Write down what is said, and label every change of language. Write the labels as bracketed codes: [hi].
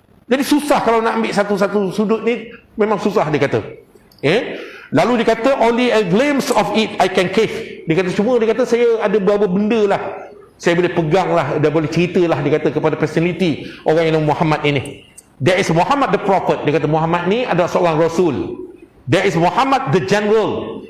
[ms] Jadi susah kalau nak ambil satu-satu sudut ni, memang susah, dia kata. Lalu dia kata [en] only a glimpse of it I can catch. [ms] Dia kata cuma, dia kata saya ada beberapa benda lah, saya boleh pegang lah, dah boleh cerita lah, dia kata kepada personality orang yang nama Muhammad ini. [en] There is Muhammad the Prophet. [ms] Dia kata Muhammad ni adalah seorang Rasul. [en] There is Muhammad the General.